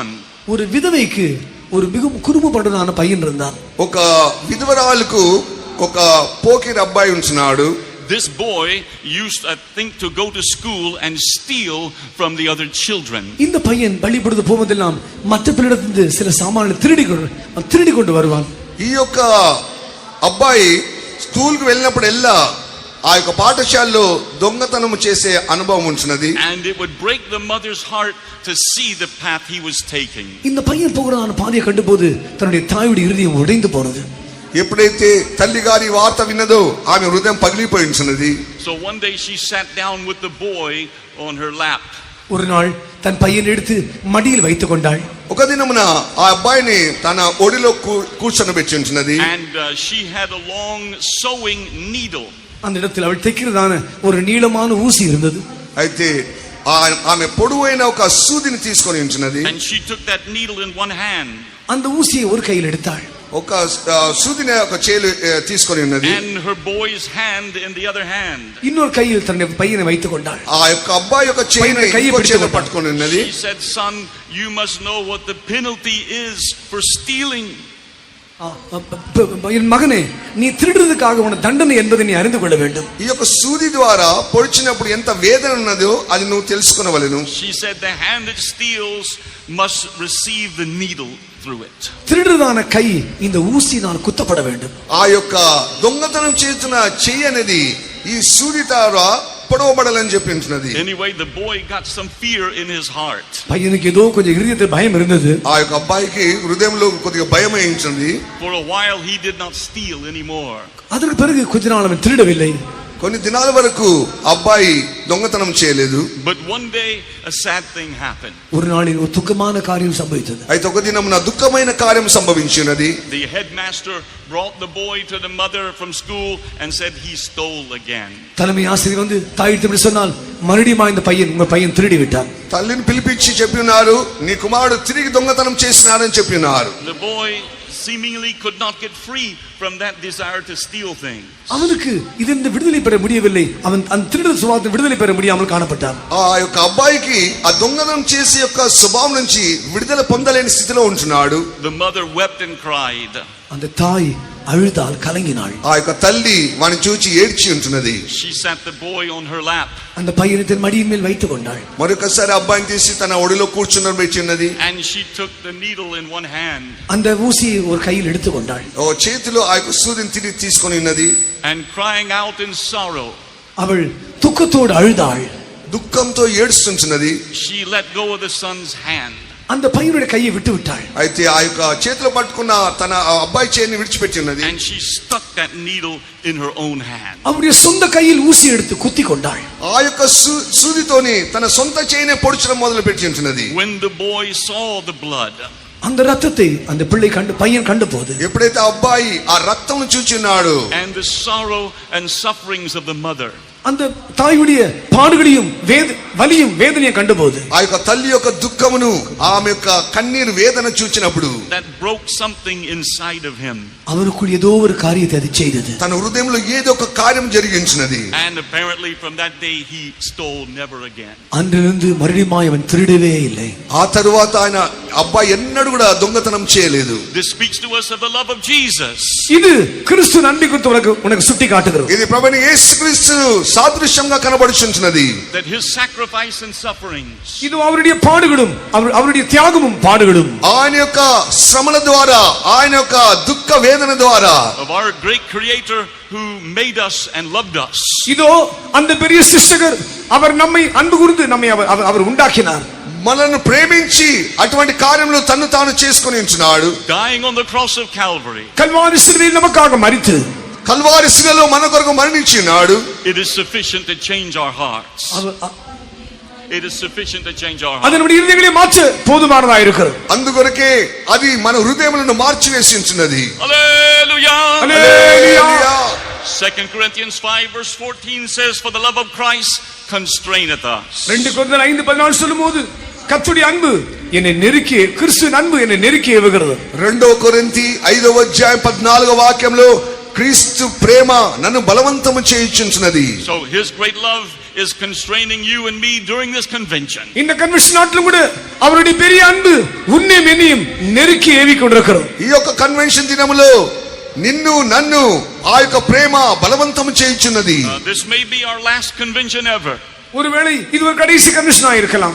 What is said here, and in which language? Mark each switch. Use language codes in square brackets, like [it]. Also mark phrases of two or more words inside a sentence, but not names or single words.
[ta] ஒரு விதவைக்கு ஒரு மிகவும் குறும்புபட்டதான பையன் இருந்தான். [te] ఒక విధవరాలకు ఒక పోకిరి అబ్బాయి ఉంటున్నాడు. [en] This boy used, I think, to go to school and steal from the other children. [ta] இந்த பையன் பள்ளிக்கூடத்து போவதெல்லாம் மற்ற பிள்ளைகளிடமிருந்து சில சாமான்களை திருடி கொண்டு வருவான். [te] ఈ యొక్క అబ్బాయి స్కూల్కి వెళ్ళినప్పుడెల్లా ఆ యొక్క పాఠశాలలో దొంగతనం చేసే అనుభవం ఉంటున్నది. [en] And it would break the mother's heart to see the path he was taking. [ta] இந்த பையன் போகிறதான பாதையை கண்டுபோது தன்னுடைய தாயுடைய இருதயம் உடைந்து போனது. [te] ఎప్పుడైతే తల్లి గారి వార్త విన్నదో ఆమె హృదయం పగిలిపోయి ఉంటున్నది. [en] So one day she sat down with the boy on her lap. [ta] ஒரு நாள் தன் பையனை எடுத்து மடியில் வைத்துக் கொண்டாள். [te] ఒక దినమున ఆ అబ్బాయిని తన ఒడిలో కూర్చొనబెట్టి ఉంటున్నది. [en] And she had a long sewing needle. [ta] அந்த இடத்தில் அவள் தைக்கிறதான ஒரு நீளமான ஊசி இருந்தது. [te] అయితే ఆమె పొడవైన ఒక సూదిని తీసుకొని ఉంటున్నది. [en] And she took that needle in one hand. [ta] அந்த ஊசியை ஒரு கையில் எடுத்தாள். [te] ఒక సూదిని ఒక చేలు తీసుకొని ఉన్నది. [en] And her boy's hand in the other hand. [ta] இன்னொரு கையில் தன்னுடைய பையனை வைத்துக் கொண்டாள். [te] ఆ యొక్క అబ్బాయి యొక్క చేయి పట్టుకొని ఉన్నది. [en] She said, "Son, you must know what the penalty is for stealing." [ta] என் மகனே, நீ திருடுறதுக்காக உன தண்டனை என்பதை நீ அறிந்து கொள்ள வேண்டும். [te] ఈ యొక్క సూది ద్వారా పొడిచినప్పుడు ఎంత వేదన ఉన్నదో అది నువ్వు తెలుసుకొనవలెను. [en] She said, "The hand that steals must receive the needle through it." [ta] திருடுறதான கை இந்த ஊசியினால் குத்தப்பட வேண்டும். [te] ఆ యొక్క దొంగతనం చేస్తున్న చెయ్యి అనేది ఈ సూది ద్వారా పొడవబడాలని చెప్పి ఉంటున్నది. [en] Anyway, the boy got some fear in his heart. [ta] பையனுக்கு ஏதோ கொஞ்சம் இதயத்தில் பயம் இருந்தது. [te] ఆ యొక్క అబ్బాయికి హృదయంలో కొద్దిగా భయం వేయించింది. [en] For a while he did not steal anymore. [ta] அதற்கு பிறகு கொஞ்ச நாள் அவன் திருடவில்லை. [te] కొన్ని దినాల వరకు అబ్బాయి దొంగతనం చేయలేదు. [en] But one day a sad thing happened. [ta] ஒரு நாளில் ஒரு துக்கமான காரியம் சம்பவித்தது. [te] అయితే ఒక దినమున దుఃఖమైన కార్యం సంభవించినది. [en] The headmaster brought the boy to the mother from school and said he stole again. [ta] தலைமை ஆசிரியர் வந்து தாயிடம் சொன்னால், மறுபடியும் இந்த பையன் உங்க பையன் திருடி விட்டான். [te] తల్లిని పిలిపించి చెప్పినారు, నీ కుమారుడు తిరిగి దొంగతనం చేసినాడని చెప్పినారు. [en] The boy seemingly could not get free from that desire to steal things. [ta] அவனுக்கு இதிலிருந்து விடுதலை பெற முடியவில்லை. அவன் அந்த திருடர் சுபாவத்தை விடுதலை பெற முடியாமல் காணப்பட்டான். [te] ఆ యొక్క అబ్బాయికి ఆ దొంగతనం చేసే యొక్క స్వభావం నుంచి విడుదల పొందలేని స్థితిలో ఉంటున్నాడు. [en] The mother wept and cried. [ta] அந்த தாய் அழுதாள், கலங்கினாள். [te] ఆ యొక్క తల్లి వాని చూచి ఏడ్చి ఉంటున్నది. [en] She sat the boy on her lap. [ta] அந்த பையனை தன் மடியின் மேல் வைத்துக் கொண்டாள். [te] మరొకసారి అబ్బాయిని తీసి తన ఒడిలో కూర్చుండబెట్టి ఉన్నది. [en] And she took the needle in one hand. [ta] அந்த ஊசியை ஒரு கையில் எடுத்துக் கொண்டாள். [te] ఓ చేతిలో ఆ యొక్క సూదిని తిరిగి తీసుకొని ఉన్నది. [en] And crying out in sorrow. [ta] அவள் துக்கத்தோடு அழுதாள். [te] దుఃఖంతో ఏడుస్తుంటున్నది. [en] She let go of the son's hand. [ta] அந்த பையனுடைய கையை விட்டு விட்டாள். [te] అయితే ఆ యొక్క చేతిలో పట్టుకున్న తన అబ్బాయి చేతిని విడిచిపెట్టి ఉన్నది. [en] And she stuck that needle in her own hand. [ta] அவருடைய சொந்த கையில் ஊசி எடுத்து குத்தி கொண்டாள். [te] ఆ యొక్క సూదితోని తన సొంత చేయినే పొడిచడం మొదలు పెట్టి ఉంటున్నది. [en] When the boy saw the blood, [ta] அந்த ரத்தத்தை அந்த பிள்ளை பையன் கண்டபோது, [te] ఎప్పుడైతే అబ్బాయి ఆ రక్తం చూచినాడు, [en] and the sorrow and sufferings of the mother, [ta] அந்த தாயுடைய பாடுகளையும் வலியும் வேதனையும் கண்டபோது, [te] ఆ యొక్క తల్లి యొక్క దుఃఖమును ఆమె యొక్క కన్నీరు వేదన చూచినప్పుడు, [en] that broke something inside of him. [ta] அவருக்குள் ஏதோ ஒரு காரியத்தை அது செய்தது. [te] తన హృదయంలో ఏదో ఒక కార్యం జరిగించినది. [en] And apparently from that day he stole never again. [ta] அன்றிலிருந்து மறுபடியும் அவன் திருடவே இல்லை. [te] ఆ తరువాత ఆయన అబ్బాయి ఎన్నడూ కూడా దొంగతనం చేయలేదు. [en] This speaks to us of the love of Jesus. [ta] இது கிறிஸ்து நன்மை குறித்து உனக்கு சுட்டி காட்டுகிறது. [te] ఇది ప్రభువైన యేసుక్రీస్తు సాదృశ్యంగా కనబడుచున్నది. [en] That his sacrifice and sufferings, [ta] இது அவருடைய பாடுகளும் அவருடைய தியாகமும் பாடுகளும், [te] ఆయన యొక్క శ్రమల ద్వారా, ఆయన యొక్క దుఃఖ వేదన ద్వారా, [en] of our great creator who made us and loved us. [ta] இதோ அந்த பெரிய சிருஷ்டகர் அவர் நம்மை அன்பு கூர்ந்து நம்மை அவர் உண்டாக்கினார். [te] మనల్ని ప్రేమించి అటువంటి కార్యములు తన్ను తాను చేసుకొని ఉంటున్నాడు. [en] Dying on the cross of Calvary. [ta] கல்வாரி சிலுவையில் நமக்காக மரித்து [te] కల్వారి శిలలో మన కొరకు మరణించినాడు. [en] It is sufficient to change our hearts. It is sufficient to change our hearts. [ta] அது நம்முடைய இதயங்களை மாற்ற போதுமானதா இருக்கிறது. [te] అందుకొరకే అది మన హృదయములను మార్చివేసి ఉంటున్నది. [en] Hallelujah. [te] హల్లెలూయా. [en] 2 Corinthians 5 verse 14 says, for the love of Christ constraineth us. [ta] 2 கொரிந்தியர் 5:14 சொல்லும்போது, கர்த்தருடைய அன்பு என்னை நெருக்கி, கிறிஸ்துவின் அன்பு என்னை நெருக்கி ஏவுகிறது. [te] 2 కొరింథీ 5:14 వాక్యంలో క్రీస్తు ప్రేమ నన్ను బలవంతము చేయుచున్నది. [en] So his great love is constraining you and me during this convention. [ta] இந்த கன்வென்ஷன் நாட்டிலும் கூட அவருடைய பெரிய அன்பு உன்னையும் என்னையும் நெருக்கி ஏவிக் கொண்டிருக்கிறது. [te] ఈ యొక్క కన్వెన్షన్ దినములో నిన్ను నన్ను ఆ యొక్క ప్రేమ బలవంతము చేయుచున్నది. [en] This may be our last convention ever. [ta] ஒருவேளை இது ஒரு கடைசி கன்வென்ஷனா இருக்கலாம்.